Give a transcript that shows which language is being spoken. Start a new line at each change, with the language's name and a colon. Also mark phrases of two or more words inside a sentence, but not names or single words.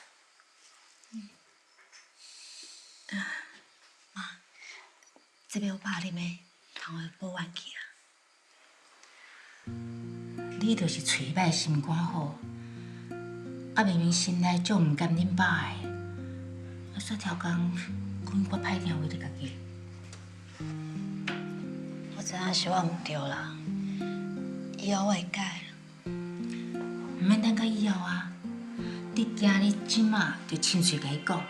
Min Nan Chinese: 妈，这边有爸啉的，通会补元气啊。你就是嘴歹心肝好，啊明明心内就唔甘恁爸的，啊煞条工讲我歹听话你家己。我知影是我唔对啦，以后我会改。唔免等到以后啊，你惊你即马就亲嘴甲伊讲。